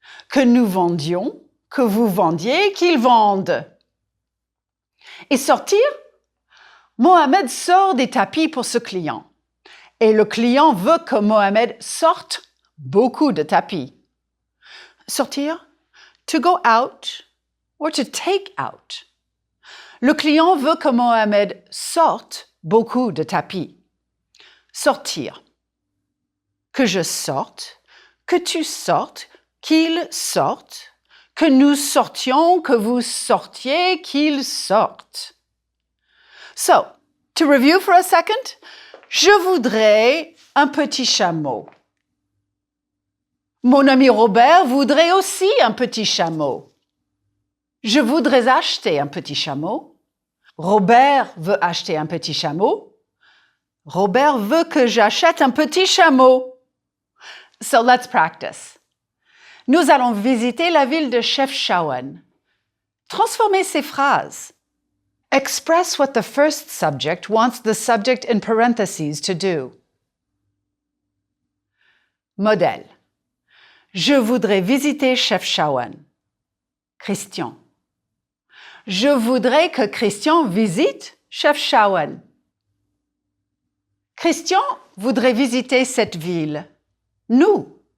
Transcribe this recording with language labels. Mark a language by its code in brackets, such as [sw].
[fr] Que nous vendions, que vous vendiez, qu'ils vendent. Et sortir? Mohamed sort des tapis pour ce client. Et le client veut que Mohamed sorte beaucoup de tapis. [en] Sortir, to go out or to take out. [fr] Le client veut que Mohamed sorte beaucoup de tapis. Sortir. Que je sorte, que tu sortes, qu'il sorte, que nous sortions, que vous sortiez, qu'ils sortent. [en] So, to review for a second, [fr] je voudrais un petit chameau. Mon ami Robert voudrait aussi un petit chameau. Je voudrais acheter un petit chameau. Robert veut acheter un petit chameau. Robert veut que j'achète un petit chameau. [en] So let's practice. [fr] Nous allons visiter la ville de Chefchaouen. Transformez ces phrases. [en] Express what the first subject wants the subject in parentheses to do. [fr] Modèle. Je voudrais visiter Chefchaouen. Christian. Je voudrais que Christian visite Chefchaouen. Christian voudrait visiter cette ville. Nous.